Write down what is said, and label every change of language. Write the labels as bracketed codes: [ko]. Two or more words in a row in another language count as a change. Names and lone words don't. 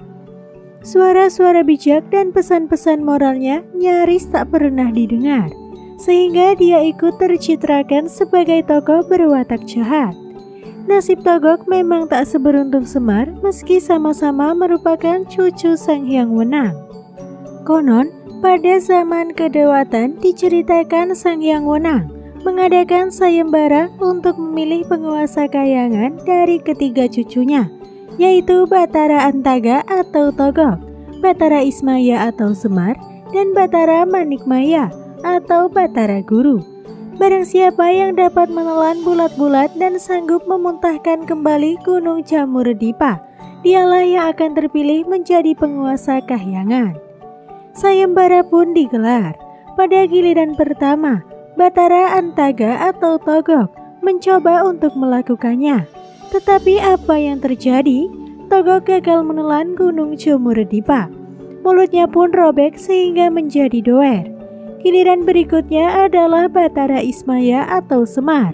[id] Suara-suara bijak dan pesan-pesan moralnya nyaris tak pernah didengar, sehingga dia ikut tercitrakan sebagai tokoh berwatak jahat. Nasib Togok memang tak seberuntung Semar meski sama-sama merupakan cucu Sang Hyang Wenang. Konon, pada zaman kedewatan diceritakan Sang Hyang Wenang mengadakan sayembara untuk memilih penguasa Kahyangan dari ketiga cucunya, yaitu Batara Antaga atau Togok, Batara Ismaya atau Semar, dan Batara Manikmaya atau Batara Guru. Barang siapa yang dapat menelan bulat-bulat dan sanggup memuntahkan kembali Gunung Jamurdipa, dialah yang akan terpilih menjadi penguasa Kahyangan. Sayembara pun digelar. Pada giliran pertama, Batara Antaga atau Togok mencoba untuk melakukannya. Tetapi apa yang terjadi? Togok gagal menelan Gunung Jamurdipa. Mulutnya pun robek sehingga menjadi doer. Giliran berikutnya adalah Batara Ismaya atau Semar.